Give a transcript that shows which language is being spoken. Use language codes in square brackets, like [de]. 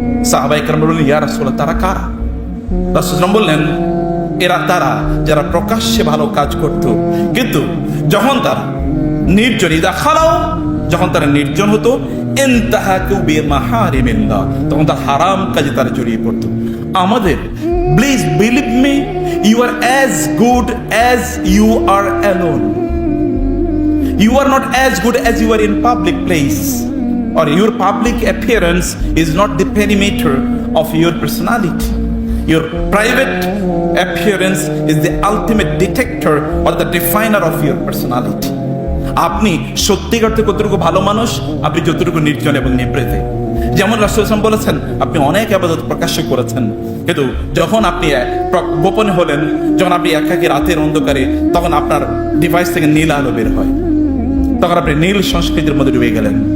[bn] সাহাবায়ে কেরাম বললেন, ইয়া রাসূলুল্লাহ, তারা কারা? রাসূল বললেন, এরা তারা যারা প্রকাশ্যে ভালো কাজ করত, কিন্তু যখন তারা নির্জন, [ar] ইদা খালাও, [bn] যখন তারা নির্জন হতো, [ar] ইনতাহাকু বিমাহারিমিল্লাহ, [bn] তখন তার হারাম কাজে তারা জড়িয়ে পড়তো। [en] আমাদের, please believe me, you are as good as you are alone. You are not as good as you are in public place, or your public appearance is not the perimeter of your personality. Your private appearance is the ultimate detector or the definer of your personality. [bn] আপনি সত্যিকার অর্থে কতটুকু ভালো মানুষ, আপনি যতটুকু নির্জন এবং নিভৃতে। যেমন রাসূল সাল্লাল্লাহু আলাইহি ওয়াসাল্লাম বলেছেন, আপনি অনেক ইবাদত প্রকাশ্য করেছেন, কিন্তু যখন আপনি গোপনে হলেন, যখন আপনি একাকী রাতের অন্ধকারে, তখন আপনার ডিভাইস থেকে নীল আলো বের হয়, তখন আপনি নীল সংস্কৃতির মধ্যে ডুবে গেলেন।